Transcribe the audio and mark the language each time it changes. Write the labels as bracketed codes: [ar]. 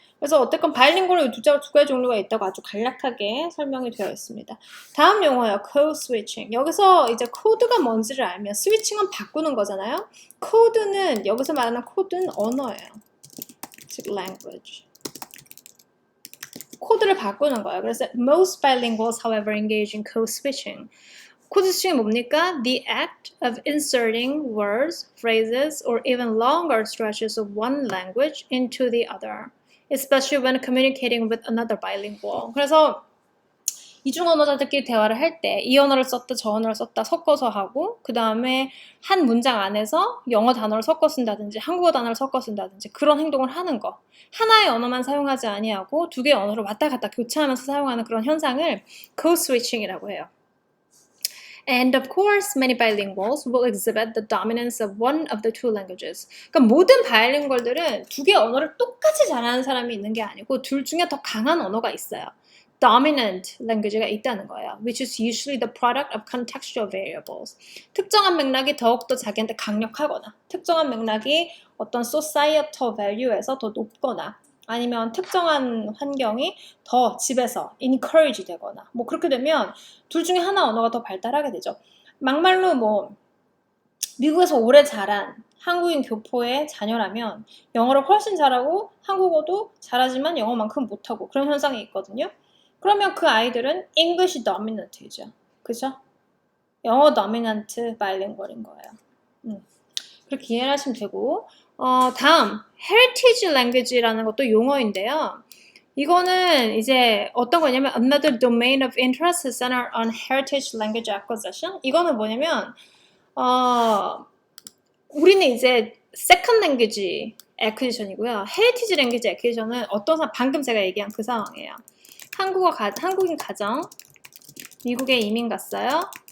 [ko] 그래서 어쨌건 바이링걸은 두 가지 종류가 있다고 아주 간략하게 설명이 되어 있습니다. 다음 용어요. code switching. 여기서 이제 코드가 뭔지를 알면 스위칭은 바꾸는 거잖아요. 코드는 여기서 말하는 코드는 언어예요. 즉 language. 코드를 바꾸는 거예요. 그래서 [en] most bilinguals, however, engage in code switching. [ko] 코드 스윙이 뭡니까? [en] The act of inserting words, phrases, or even longer stretches of one language into the other, especially when communicating with another bilingual. [ko] 그래서 이중 언어자들끼리 대화를 할 때 이 언어를 썼다 저 언어를 썼다 섞어서 하고 그 다음에 한 문장 안에서 영어 단어를 섞어 쓴다든지 한국어 단어를 섞어 쓴다든지 그런 행동을 하는 거. 하나의 언어만 사용하지 아니하고 두 개의 언어를 왔다 갔다 교차하면서 사용하는 그런 현상을 code switching이라고 해요. [en] And of course, many bilinguals will exhibit the dominance of one of the two languages. [ko] 그러니까 모든 바이링구얼들은 두 개의 언어를 똑같이 잘하는 사람이 있는 게 아니고 둘 중에 더 강한 언어가 있어요. dominant language가 있다는 거예요. [en] Which is usually the product of contextual variables. [ko] 특정한 맥락이 더욱더 자기한테 강력하거나 특정한 맥락이 어떤 societal value에서 더 높거나 아니면 특정한 환경이 더 집에서 encourage 되거나 뭐 그렇게 되면 둘 중에 하나 언어가 더 발달하게 되죠. 막말로 뭐 미국에서 오래 자란 한국인 교포의 자녀라면 영어를 훨씬 잘하고 한국어도 잘하지만 영어만큼 못하고 그런 현상이 있거든요. 그러면 그 아이들은 English dominant이죠. 그죠? 영어 dominant bilingual인 거예요. 그렇게 이해를 하시면 되고 다음 heritage language라는 것도 용어인데요. 이거는 이제 어떤 거냐면 [en] another domain of interest centered on heritage language acquisition. [ko] 이거는 뭐냐면 우리는 이제 second language acquisition이고요. heritage language acquisition은 어떤 방금 제가 얘기한 그 상황이에요. 한국인 가정 미국에 이민 갔어요.